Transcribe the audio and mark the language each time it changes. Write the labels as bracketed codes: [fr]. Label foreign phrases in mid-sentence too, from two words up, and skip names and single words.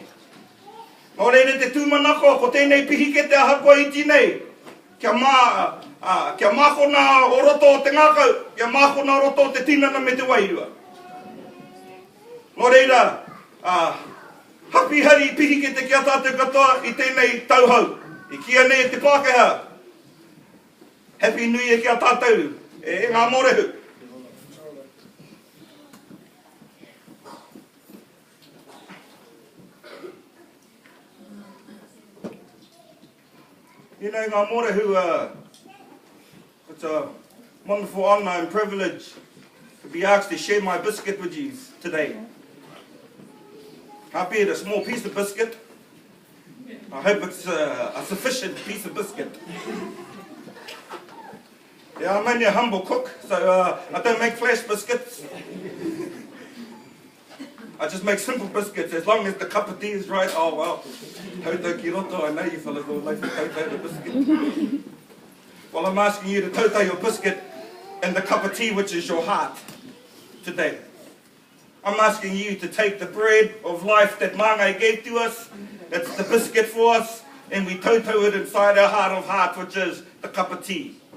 [mi] Nō reire te tūmanako, ko tēnei pihikete a hapua iti nei, kia mākona o roto o te ngākau, kia mākona o roto o te tinana me te wairua. Nō reira, hapi hari pihikete kia tātou katoa i tēnei tauhau. I kia nei e te Pākehā. [en] Happy New Year [mi] kia tātou, e ngā morehu. [en] You know, [mi] ngā morehu, [en] it's a wonderful honour and privilege to be asked to share my biscuit with you today. Happy a small piece of biscuit. I hope it's a sufficient piece of biscuit. Yeah, I'm only a humble cook, so I don't make flash biscuits. I just make simple biscuits, as long as the cup of tea is right. Oh well, [mi] tautou ki roto, [en] I know you fellas all like to tautau the biscuit. Well, I'm asking you to tautau your biscuit and the cup of tea, which is your heart, today. I'm asking you to take the bread of life that Mangere gave to us, that's the biscuit for us, and we tautau it inside our heart of hearts, which is the cup of tea.